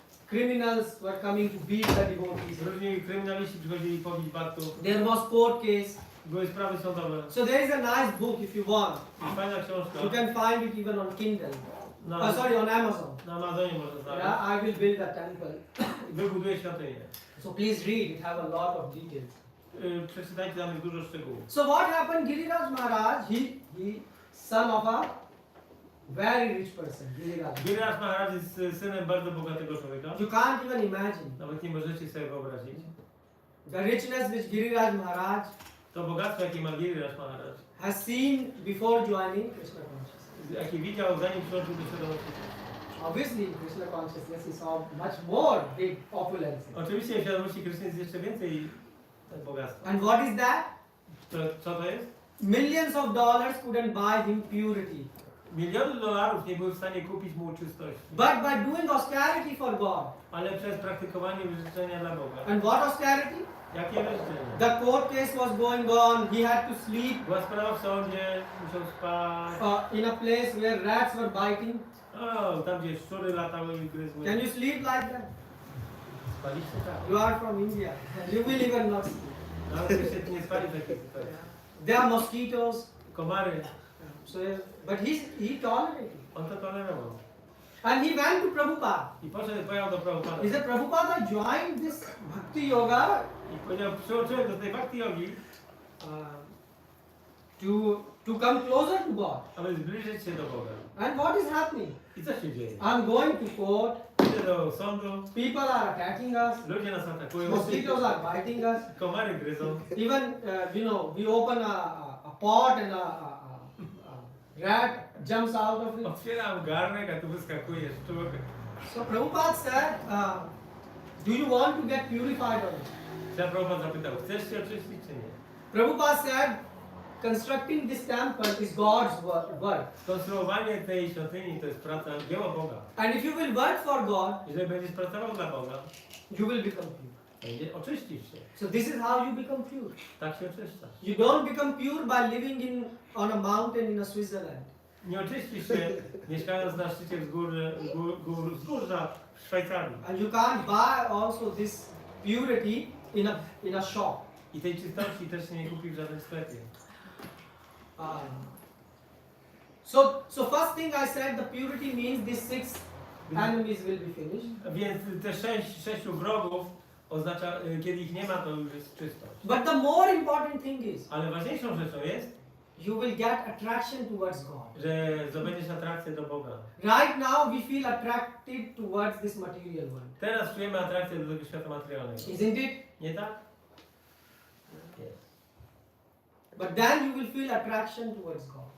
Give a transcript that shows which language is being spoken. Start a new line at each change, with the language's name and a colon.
English: criminals were coming to beat the devotees.
Polish: Różni kryminaliści przychodzili pobić baktów.
English: There was court case.
Polish: Były sprawy sądowe.
English: So there is a nice book if you want.
Polish: Jest fajna książka.
English: You can find it even on Kindle.
Polish: Na,
English: Sorry, on Amazon.
Polish: na Amazonie można znaleźć.
English: Yeah, I will build a temple.
Polish: Wybuduje świątynię.
English: So please read, it have a lot of details.
Polish: Przeczytajcie, tam jest dużo szczegółów.
English: So what happened, Giriraj Maharaj, he son of a very rich person, Giriraj.
Polish: Giriraj Maharaj jest synem bardzo bogatego człowieka.
English: You can't even imagine.
Polish: Nawet nie możecie sobie wyobrazić.
English: The richness which Giriraj Maharaj
Polish: To bogactwo, jakie ma Giriraj Maharaj,
English: has seen before joining Krishna consciousness.
Polish: jakie widział zanim przyłączył do świadomości.
English: Obviously, in Krishna consciousness he saw much more big opulence.
Polish: Oczywiście w świadomości Kryszny jest jeszcze więcej bogactwa.
English: And what is that?
Polish: Co to jest?
English: Millions of dollars couldn't buy him purity.
Polish: Miliony dolarów nie były w stanie kupić mu czystości.
English: But by doing austerity for God.
Polish: Ale przez praktykowanie wyrzeczenia dla Boga.
English: And what austerity?
Polish: Jakie wyrzeczenie?
English: The court case was going on, he had to sleep
Polish: Była sprawa w sądzie, musiał spać.
English: in a place where rats were biting.
Polish: O, tam gdzie szczury latały i gryzły.
English: Can you sleep like that?
Polish: Spaliście tak.
English: You are from India. You will even not sleep.
Polish: No, ale się nie spali w takiej sytuacji.
English: There are mosquitoes.
Polish: Komary.
English: So, but he tolerated.
Polish: On to tolerował.
English: And he went to Prabhupada.
Polish: I pojechał do Prabhupada.
English: He said, Prabhupada, joined this bhakti yoga
Polish: I powiedział, przyłączyłem do tej bhakti jogi,
English: to come closer to God.
Polish: aby zbliżyć się do Boga.
English: And what is happening?
Polish: I co się dzieje?
English: I'm going to court.
Polish: Idę do sądu,
English: People are attacking us.
Polish: ludzie nas atakują,
English: Mosquitoes are biting us.
Polish: komary gryzą.
English: Even, we open a pot and a rat jumps out of it.
Polish: Otwieram garnek, a tu wyskakuje szczur.
English: So Prabhupada said, do you want to get purified or not?
Polish: Ja Prabhupada zapytał, chcesz się oczyścić czy nie?
English: Prabhupada said, constructing this temple is God's work.
Polish: Konstruowanie tej świątyni to jest praca, dzieło Boga.
English: And if you will work for God,
Polish: Jeżeli będziesz pracował dla Boga,
English: you will become pure.
Polish: oczyścisz się.
English: So this is how you become pure.
Polish: Tak się oczyszczasz.
English: You don't become pure by living on a mountain in a Switzerland.
Polish: Nie oczyścisz się mieszkając na szczycie wzgórza w Szwajcarii.
English: And you can't buy also this purity in a shop.
Polish: I tej czystości też nie kupisz w żadnym sklepie.
English: So first thing I said, the purity means these 6 enemies will be finished.
Polish: Więc te sześciu wrogów oznacza, kiedy ich nie ma, to już jest czystość.
English: But the more important thing is,
Polish: Ale ważniejszą rzeczą jest,
English: you will get attraction towards God.
Polish: że zdobędziesz atrakcję do Boga.
English: Right now we feel attracted towards this material world.
Polish: Teraz czujemy atrakcję do tego świata materialnego.
English: Isn't it?
Polish: Nie tak? Jest.
English: But then you will feel attraction towards God.